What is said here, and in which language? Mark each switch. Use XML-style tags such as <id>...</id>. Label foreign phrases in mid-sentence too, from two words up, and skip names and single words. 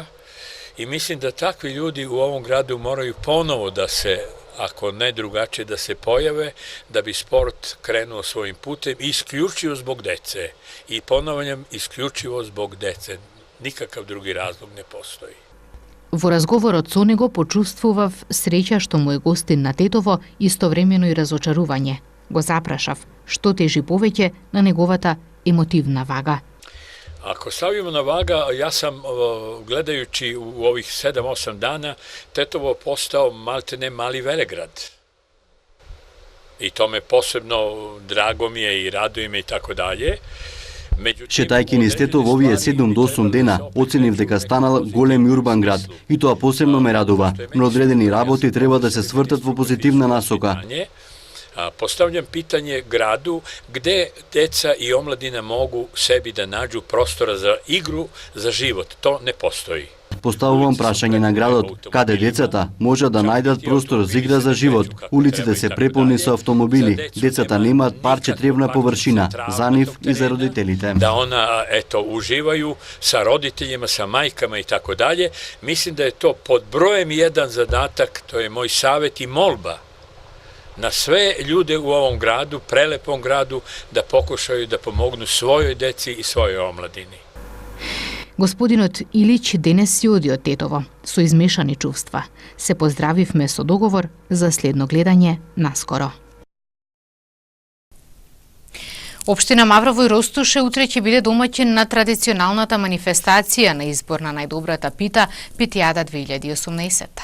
<sr>I mislim da takvi ljudi u ovom gradu moraju ponovo da se, ako ne drugačije, da se pojave, da bi sport krenuo svojim putem, isključivo zbog dece. I ponavljam, isključivo zbog dece. Nikakav drugi razlog ne postoji.</sr> <mk>Во разговорот со него почувствував среќа што му е гостин на Тетово, истовремено и разочарување. Го запрашав што тежи повеќе на неговата емотивна вага.</mk> <sr>Ako stavimo na vaga, ja sam gledajući u ovih 7-8 dana Tetovo postao maltene mali Velegrad. I to me posebno drago mi je i raduje me i tako dalje.</sr> <mk>Читајќи низ Тетово овие 7 до 8 дена, оценив дека станал голем и урбан град и тоа посебно ме радува, но одредени работи треба да се свртат во позитивна насока.</mk> <sr>Postavljam pitanje gradu gde deca i omladina mogu sebi da nađu prostora za igru, za život. To ne postoji.</sr> <mk>Поставувам прашање на градот, каде децата може да најдат простор за игра за живот. Улиците се преполни со автомобили, децата немаат парче тревна површина за нив и за родителите.</mk> <sr>Da ona, uživaju sa roditeljima, sa majkama i tako dalje. Mislim da je to pod brojem 1 zadatak, to je moj savjet i molba na sve ljude u ovom gradu, prelepom gradu, da pokušaju da pomognu svojoj deci i svojoj omladini.</sr> <mk>Господинот Илич денес си оди од Тетово со измешани чувства. Се поздравивме со договор за следно гледање наскоро. Општина Маврово и Ростуше утре ќе биде домаќин на традиционалната манифестација на избор на најдобрата пита Питијада 2018.</mk>